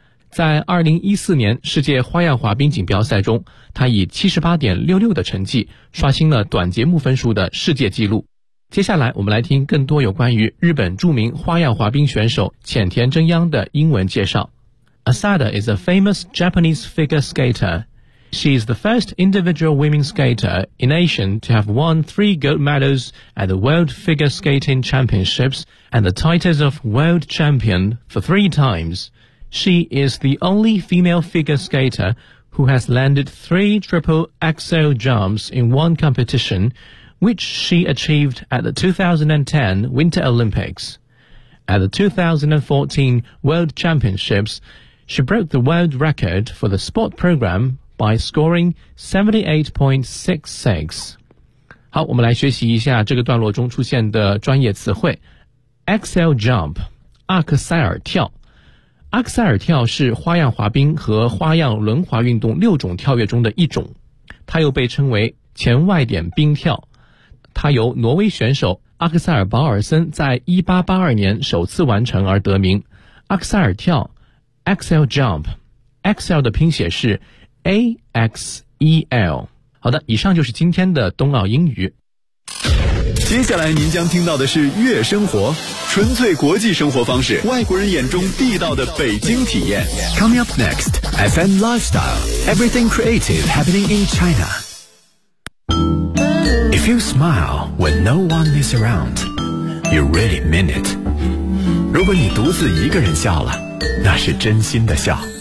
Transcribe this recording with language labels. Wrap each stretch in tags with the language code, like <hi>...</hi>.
<zh>在2014年世界花样滑冰锦标赛中，他以 78.66 的成绩刷新了短节目分数的世界纪录。接下来我们来听更多有关于日本著名花样滑冰选手浅田真央的英文介绍。</zh> <en>Asada is a famous Japanese figure skater. She is the first individual women skater in Asia to have won 3 gold medals at the World Figure Skating Championships and the titles of world champion for 3 times. She is the only female figure skater who has landed 3 triple axel jumps in one competition,which she achieved at the 2010 Winter Olympics. At the 2014 World Championships, she broke the world record for the sport program by scoring 78.66.</en> <zh>好，我们来学习一下这个段落中出现的专业词汇。 Axel Jump, 阿克塞尔跳。阿克塞尔跳是花样滑冰和花样轮滑运动六种跳跃中的一种。它又被称为前外点冰跳。他由挪威选手阿克塞尔·保尔森在1882年首次完成而得名。阿克塞尔跳 Axel Jump， Axel 的拼写是 AXEL。好的，以上就是今天的冬奥英语。接下来您将听到的是月生活，纯粹国际生活方式，外国人眼中地道的北京体验。</zh> <en>Coming up next FM Lifestyle， Everything Creative Happening in ChinaIf you smile when no one is around, you really mean it.</en> <zh>如果你独自一个人笑了，那是真心的笑。</zh>